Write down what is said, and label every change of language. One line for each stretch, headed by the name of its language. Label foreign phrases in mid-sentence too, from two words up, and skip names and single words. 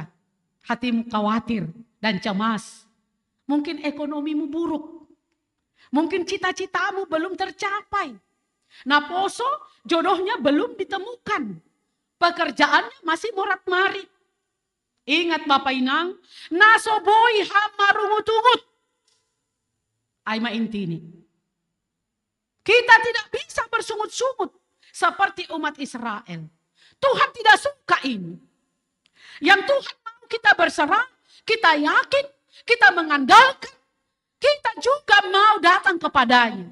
Indonesian: Hatimu khawatir dan cemas. Mungkin ekonomimu buruk. Mungkin cita-citamu belum tercapai. Nah poso jodohnya belum ditemukan. Pekerjaannya masih morat-marit. Ingat Bapak Inang,
Batak Simalungun: nasoboi hamarungut-ungut. Aima intini.
Indonesian: Kita tidak bisa bersungut-sungut seperti umat Israel. Tuhan tidak suka ini. Yang Tuhan mau kita berserah, kita yakin, kita mengandalkan, kita juga mau datang kepadanya.